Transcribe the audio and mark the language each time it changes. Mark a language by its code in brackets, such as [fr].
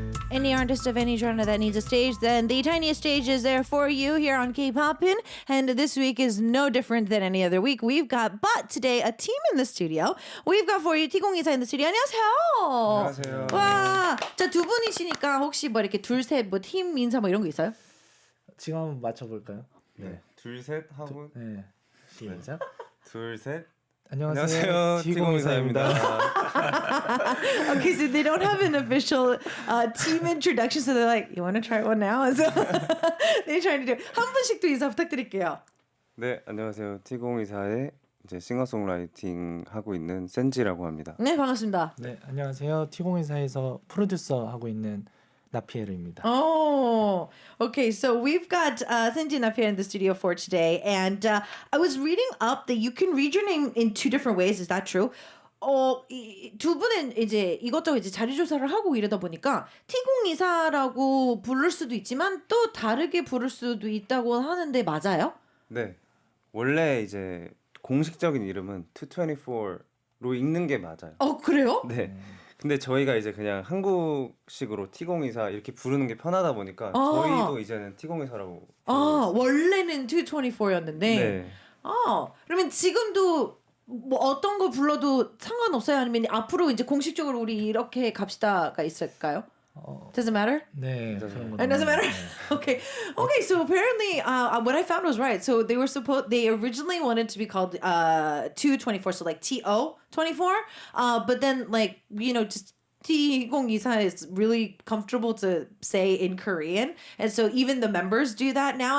[en] Any artist of any genre that needs a stage, then the tiniest stage is there for you here on K-Popin. And this week is no different than any other week. We've got, but today, a team in the studio. We've got for you T024 in the studio. [ko] 안녕하세요. 안녕하세요. 와, 자, 두 분이시니까 혹시 뭐 이렇게 둘, 셋, 뭐 팀 인사 뭐 이런 거 있어요? 지금 한번 맞춰볼까요? 네. 둘, 셋 하고 네. 시작. 둘, 셋. 안녕하세요. T024입니다. [en] Okay, so they don't have an official team introduction, so they're like, you want to try one now? So they're trying to do. [ko] 한 분씩 또 인사 부탁드릴게요. 네, 안녕하세요. T024의 이제 싱어송라이팅 하고 있는 센지라고 합니다. 네, 반갑습니다. 네, 안녕하세요. T024에서 프로듀서 하고 있는 나피에르입니다. [en] Oh, okay. So we've got Senji Nafia in the studio for today, and I was reading up that you can read your name in two different ways. Is that true? [ko] 두 분은 이제 이것저것 이제 자료 조사를 하고 이러다 보니까 T024라고 부를 수도 있지만 또 다르게 부를 수도 있다고 하는데 맞아요? 네. 원래 이제 공식적인 이름은 224로 읽는 게 맞아요. 그래요? 네. 근데 저희가 이제 그냥 한국식으로 T024 이렇게 부르는 게 편하다 보니까 저희도 이제는 T024라고 원래는 224였는데. 네. 그러면 지금도 뭐 어떤 거 불러도 상관없어요? 아니면 앞으로 이제 공식적으로 우리 이렇게 갑시다가 있을까요? [en] Does it matter? [ko] 네, 그런 거. [en] It doesn't matter. Okay. So apparently, what I found was right. So they originally wanted to be called 224, so like TO24. But then just T024 is really comfortable to say in Korean, and so even the members do that now.